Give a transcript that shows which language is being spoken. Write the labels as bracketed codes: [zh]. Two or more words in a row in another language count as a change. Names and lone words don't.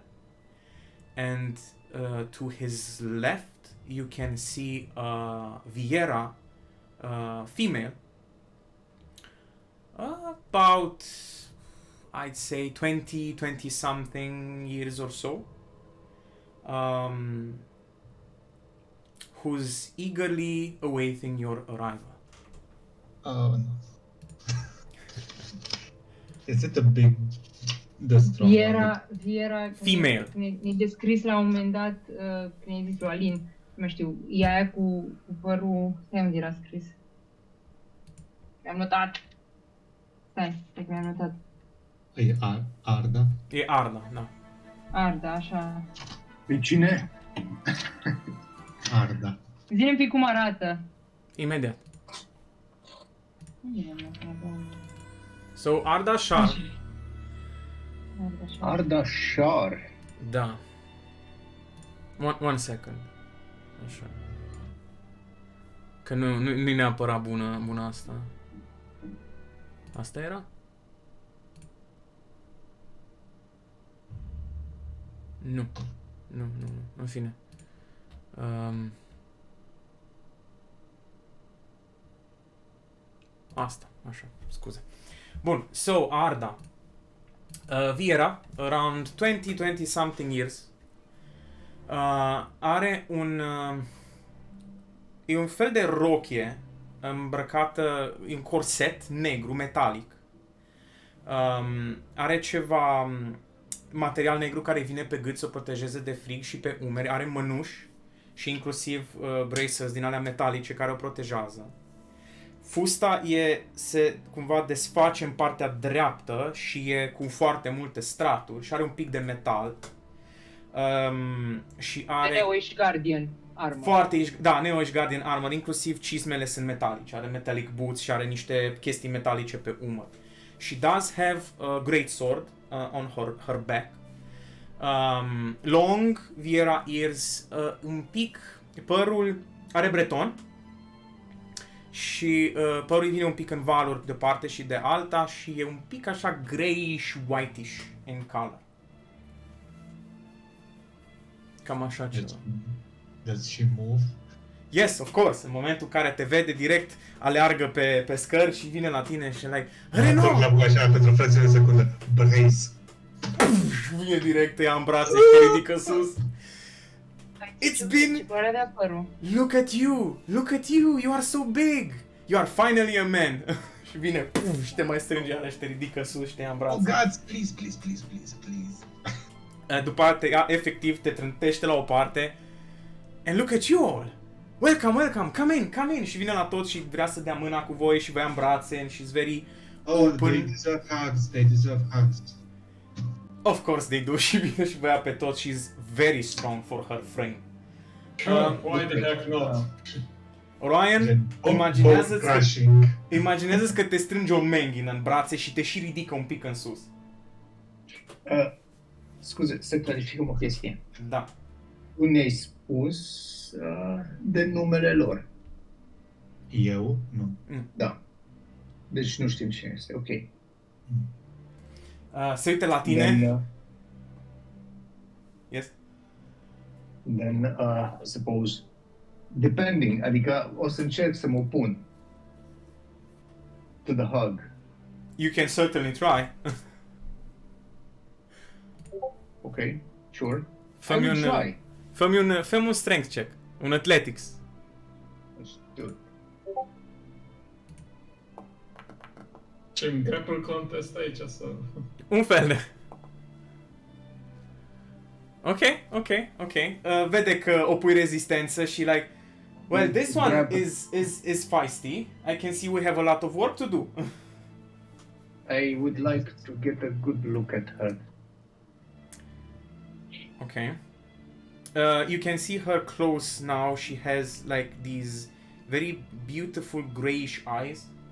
[en] And to his left, you can see Viera, female, about, I'd say 20 something years or so, who's eagerly awaiting your arrival. Oh, no. Is it a big destroyer? Viera Female. [ro] ne-ai descris la un moment dat, când ai zis lui Alin, nu mai știu, e aia cu părul, stai unde era scris. Mi-am notat. Stai că mi-am notat. E Arda? E Arda, da. Arda, așa. Pe cine? Arda. Zi-mi un pic cum arată. Imediat. Unde am notat? [en] So, Arda Shar, [ro] Arda, așa. Arda Shar. [en] da. One second. [ro] Așa. Că nu-i neapărat bună asta. Asta era? Nu. În fine. Asta, așa, scuze. Bun, [en] so, Arda. Viera, around 20 something years, [ro] are e un fel de rochie îmbrăcată, un corset negru, metalic. Are ceva material negru care vine pe gât să o protejeze de frig și pe umeri. Are mănuși și inclusiv bracers din alea metalice care o protejează. Fusta se cumva desface în partea dreaptă și e cu foarte multe straturi și are un pic de metal. Și are... [en] Neo-ish Guardian armor. [ro] Foarte, da, [en] Neo-ish Guardian armor, [ro] inclusiv cizmele sunt metalice, are [en] metallic boots [ro] și are niște chestii metalice pe umăr. [en] She does have a great sword on her back. Long, Viera ears, [ro] un pic, părul are breton și părul vine un pic în valuri de o parte și de alta și e un pic așa greyish, [en] whitish in color. [ro] Cam așa ceva. [en] Does she move? Yes, of course. [ro] În momentul în care te vede direct, aleargă pe scări și vine la tine și like, Renaud! La așa pentru fracțiune de secundă. Brace. Vine direct, te ia în brațe și te ridică sus. [en] It's been... Look at you! Look at you! You are so big! You are finally a man! [ro] Și vine, puf, și te mai strânge ala și te ridică sus și te ia în brațe. [en] Oh God, please. [ro] După aceea te ia, efectiv, te trântește la o parte. [en] And look at you all! Welcome, come in! [ro] Și vine la toți și vrea să dea mâna cu voi și vă ia în brațe [en] and she's very open. They deserve hugs. Of course they do. [ro] Și vine și vă ia pe toți. [en] She's very strong for her frame. Sure, why the heck not? Ryan, [ro] imaginează-ți că te strânge o menghină în brațe și te și ridică un pic în sus. Scuze, să clarificăm o chestie. Da. Tu ne-ai spus de numele lor. Eu? Nu. Da. Deci nu știm cine este, ok. Se uite la tine. [en] Then, Yes? then suppose, depending, [ro] adică o să încerc să mă opun [en] to the hug. You can certainly try. Ok, sure. [ro] Fă-mi [en] I will [ro] un, [en] try. [ro] fă-mi un strength check. Un athletics. [en] Let's do it. [ro] Ce [en] grapple contest [ro] aici sau? Un fel de... Ok. Vede că opui rezistență și like... [en] Well, this one is feisty. I can see we have a lot of work to do. I would like to get a good look at her. Okay. You can see her close now. She has like these very beautiful grayish eyes.